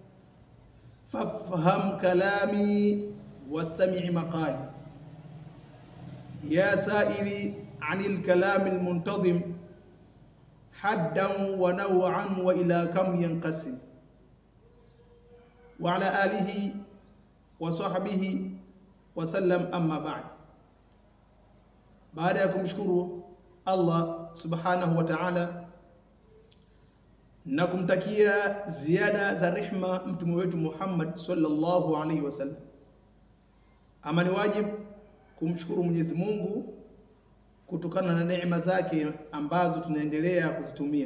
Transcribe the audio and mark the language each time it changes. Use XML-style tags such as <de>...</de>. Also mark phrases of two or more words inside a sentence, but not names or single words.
<ar>فافهم كلامي واستمع مقالي يا سائلي عن الكلام المنتظم حدا ونوعا وإلى كم ينقسم وعلى آله وصحبه وسلم أما بعد</ar> <sw>ya kumshukuru Allah</sw> <ar>سبحانه وتعالى</ar> <sw>na kumtakia ziada za rehma mtume wetu Muhammad</sw> <ar>صلى الله عليه وسلم.</ar> <sw>Ama ni wajib kumshukuru Mwenyezi Mungu kutokana na neema zake ambazo tunaendelea kuzitumia.</sw>